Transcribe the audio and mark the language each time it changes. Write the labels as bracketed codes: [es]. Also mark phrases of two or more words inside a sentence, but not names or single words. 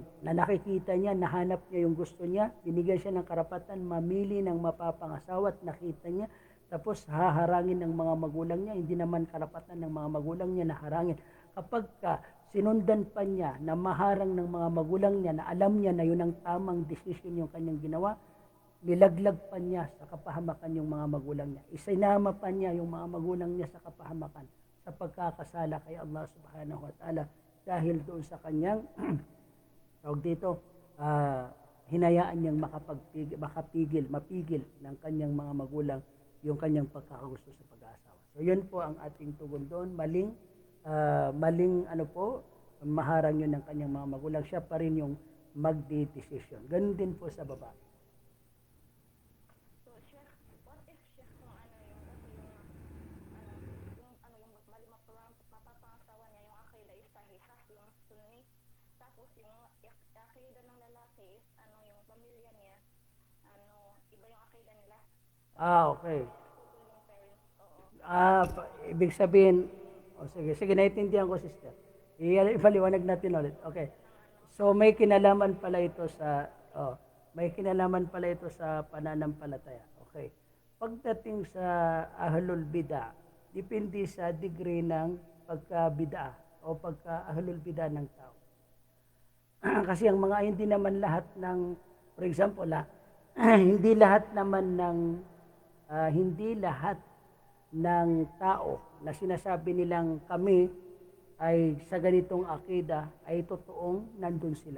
[tl] Na nakikita niya, nahanap niya yung gusto niya, binigyan siya ng karapatan, mamili ng mapapangasawa at nakita niya, tapos haharangin ng mga magulang niya, hindi naman karapatan ng mga magulang niya na harangin. Kapag sinundan pa niya na maharang ng mga magulang niya na alam niya na yun ang tamang desisyon yung kanyang ginawa, nilaglag pa niya sa kapahamakan yung mga magulang niya. Isinama pa niya yung mga magulang niya sa kapahamakan sa pagkakasala kay Allah [ar] سبحانه وتعالى [tl] dahil doon sa kanyang tawag dito, hinayaan niyang mapigil ng kanyang mga magulang yung kanyang pagkakagusto sa pag-aasawa. So yun po ang ating tugon doon. Maling maharang yun ng kanyang mga magulang. Siya pa rin yung magde-decision. Ganun din po sa babae. [en] So, Sheikh, what if, Sheikh, [tl] kung yung mapapangasawa niya, yung akida is sahiha, yung sunni, tapos yung akida ng lalaki is, yung pamilya niya, iba yung akida nila. Okay. Ibig sabihin, sige, naiintindihan ko, sister. Ipaliwanag natin ulit. Okay. So may kinalaman pala ito sa pananampalataya. Okay. Pagdating sa [ar] أهل البدعة, [tl] depende sa degree ng pagka-bid'ah o pagka- [ar] أهل البدعة [tl] ng tao. Kasi ang mga hindi naman lahat ng, [en] for example, [tl] hindi lahat ng tao na sinasabi nilang kami ay sa ganitong akida ay totoong nandun sila.